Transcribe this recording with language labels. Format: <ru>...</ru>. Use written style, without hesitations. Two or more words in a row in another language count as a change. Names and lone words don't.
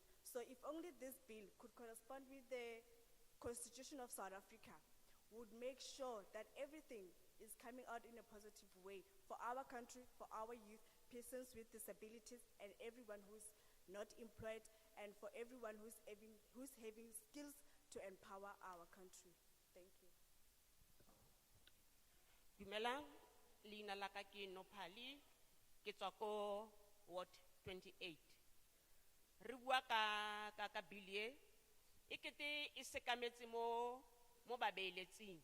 <en>So if only this bill could correspond with the Constitution of South Africa, would make sure that everything is coming out in a positive way for our country, for our youth, persons with disabilities, and everyone who's not employed, and for everyone who's having skills to empower our country. Thank you.</en> <tn>Dumelang, leina la ka ke Nophali, ke tswa ko Ward 28. Re bua ka bilie, ekete e sekametse mo babeeletsing.</tn>